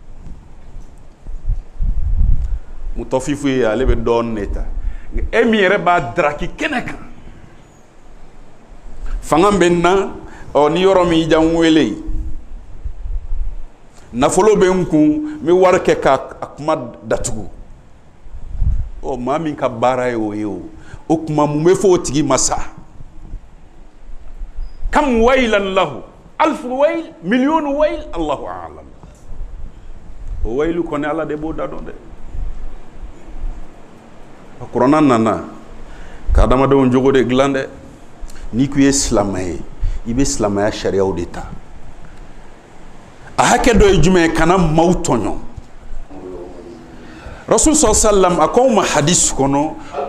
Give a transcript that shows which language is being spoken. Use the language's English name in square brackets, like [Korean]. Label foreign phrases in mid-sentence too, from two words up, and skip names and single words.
[Bambara] mutafifu ye ale bɛ dɔɔni de ta e min yɛrɛ b'a daraki kɛnɛ kan fanga bɛ n na ni yɔrɔ min y'i n wele nafolo bɛ n kun n bɛ wari kɛ k'a kuma datugu maa min ka baara ye o ye o kuma mun bɛ fɔ o tigi ma sa [Arabic] كم ويلا له ألف ويل [Bambara] miliyɔnu [Arabic] ويل الله أعلم [Bambara] o waylu kɔni Ala de b'o da dɔn dɛ kuranna nana ka adamadenw jogo de dilan dɛ n'i ko i ye silamɛ ye i bɛ silamɛya sariyaw de ta a hakɛ dɔ ye jumɛn ye kana maaw tɔɲɔ Rasul sallam a ko ma hadis kɔnɔ ko